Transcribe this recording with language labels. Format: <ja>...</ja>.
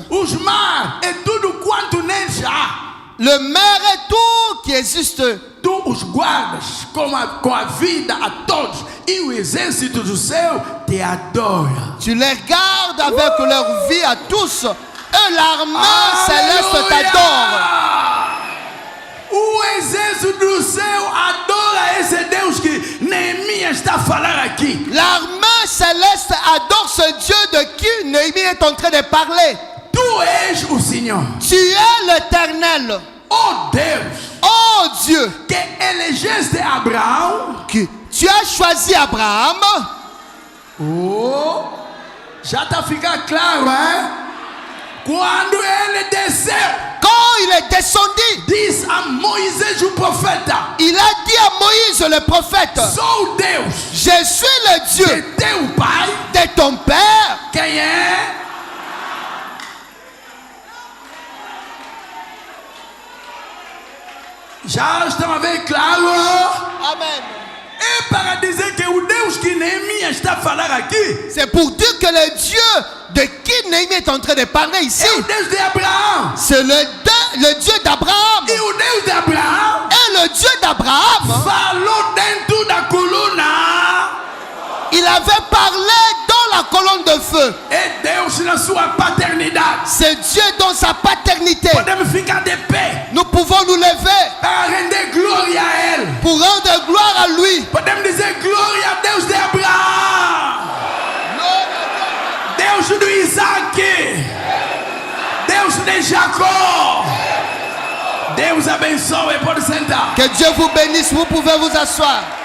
<pt>Os mares e tudo quanto neles há.</pt> <fr>Le mer est tout qui existe.</fr> <pt>Tu os guardas com a vida a todos. E o exército do céu te adora.</pt> <fr>Tu les gardes avec leur vie à tous. Et l'armée céleste t'adore.</fr> <pt>O exército do céu adora esse Deus que Neemias está a falar aqui.</pt> <fr>L'armée céleste adore ce Dieu de qui Néhémie est en train de parler.</fr> <pt>Tu és o Senhor.</pt> <fr>Tu es l'Éternel.</fr> <pt>Oh Deus,</pt> <fr>Oh Dieu,</fr> <pt>que elegeste Abraão.</pt> <fr>qui tu as choisi Abraham.</fr> <pt>Oh, já está a ficar claro, hein? Quando ele desceu,</pt> <fr>Quand il est descendu,</fr> <pt>diz a Moisés o profeta:</pt> <fr>il a dit à Moïse le prophète,</fr> <pt>sou Deus</pt> <fr>je suis le</fr> <pt>de</pt> <fr>Dieu</fr> <pt>teu pai.</pt> <fr>de ton père.</fr> <pt>Quem é? Já estão a ver claro? Amen. É para dizer que o Deus que Neemias está a falar aqui</pt> <fr>C'est pour dire que le Dieu de qui Néhémie est en train de parler ici,</fr> <pt>é o Deus de Abraão.</pt> <fr>c'est le Dieu d'Abraham.</fr> <pt>E o Deus de Abraão</pt> <fr>Et le Dieu d'Abraham,</fr> <pt>falou dentro da coluna.</pt> <fr>il avait parlé dans la colonne de feu.</fr> <pt>É Deus na sua paternidade.</pt> <fr>C'est Dieu dans sa paternité.</fr> <pt>Podemos ficar de pé</pt> <fr>Nous pouvons nous lever</fr> <pt>para render glória a Ele.</pt> <fr>pour rendre gloire à lui.</fr> <pt>Podemos dizer glória a Deus de Abraão, Deus do Isaac, Deus de Jacó. Deus abençoe, pode sentar.</pt> <fr>Que Dieu vous bénisse, vous pouvez vous asseoir.</fr>